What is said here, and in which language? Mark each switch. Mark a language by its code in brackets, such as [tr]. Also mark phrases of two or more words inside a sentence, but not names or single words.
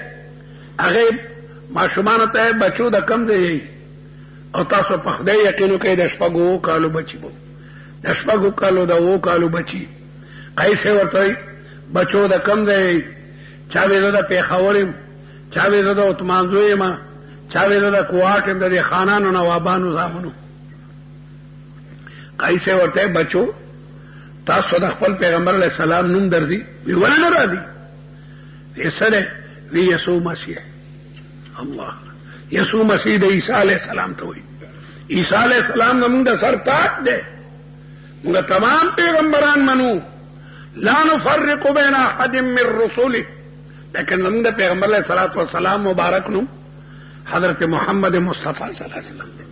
[ps] هغه ماشومانو ته بچو د کم ځای او تاسو په خدای یقین وکړئ د شپږو کالو بچي به د شپږو کالو د اوو کالو بچي قیس ورته بچو د کم ځای چا وې زه د پېښور یم چا وې زه د عثمان زوی یم چا وې زه د کوهاټ یم د دې خانانو نوابانو زامنو. قیس ورته بچو تاسو د خپل پیغمبر [ar] علیه السلام [ps] نوم درځي؟ وی ولې نه راځي؟ وی سره وی یسوع مسیح. الله یسوع مسیح د عیسی [ar] علیه السلام [ps] ته وایي. عیسی [ar] علیه السلام [ps] زموږ د سر تاج دی. موږ تمام پیغمبران منو [ar] لا نفرق بین احد من رسوله، [ps] لیکن زموږ د پیغمبر [ar] علیه الصلاۃ والسلام [ps] مبارک نوم حضرت محمد مصطفی [ar] صلی الله علیه وسلم [ps] دی.